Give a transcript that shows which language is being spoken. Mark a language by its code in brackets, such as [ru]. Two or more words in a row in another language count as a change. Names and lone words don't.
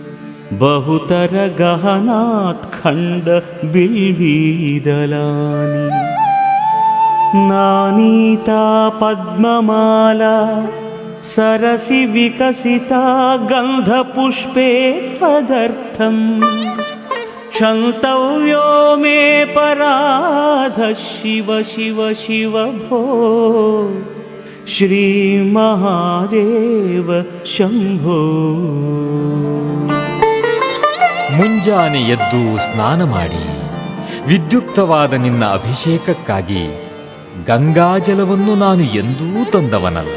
[sa] बहुतरगहनात्खण्डबिल्वीदलानि नानीता पद्ममाला सरसि विकसिता गन्धपुष्पे त्वदर्थं क्षन्तव्यो मे पराधः शिव शिव शिव भो ಶ್ರೀಮಹಾದೇವ ಶಂಭೋ. [kn] ಮುಂಜಾನೆ ಎದ್ದು ಸ್ನಾನ ಮಾಡಿ ವಿದ್ಯುಕ್ತವಾದ ನಿನ್ನ ಅಭಿಷೇಕಕ್ಕಾಗಿ ಗಂಗಾಜಲವನ್ನು ನಾನು ಎಂದೂ ತಂದವನಲ್ಲ.